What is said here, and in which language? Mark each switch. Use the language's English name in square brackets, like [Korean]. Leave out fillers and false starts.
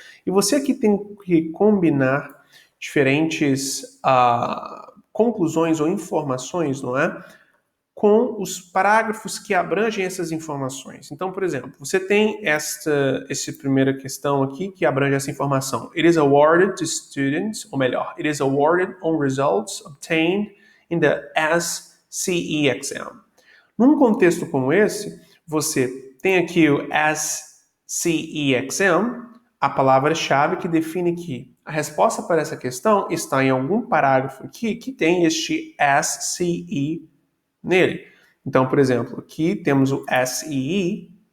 [Portuguese] E você aqui tem que combinar diferentes conclusões ou informações, não é? Com os parágrafos que abrangem essas informações. Então, por exemplo, você tem essa primeira questão aqui que abrange essa informação. [English] It is awarded to students, [Portuguese] ou melhor, [English] it is awarded on results obtained in the SCE exam. [Portuguese] Num contexto como esse, você tem aqui o SCE exam, a palavra-chave que define que a resposta para essa questão está em algum parágrafo aqui que tem este SCE nele. Então, por exemplo, aqui temos o SEE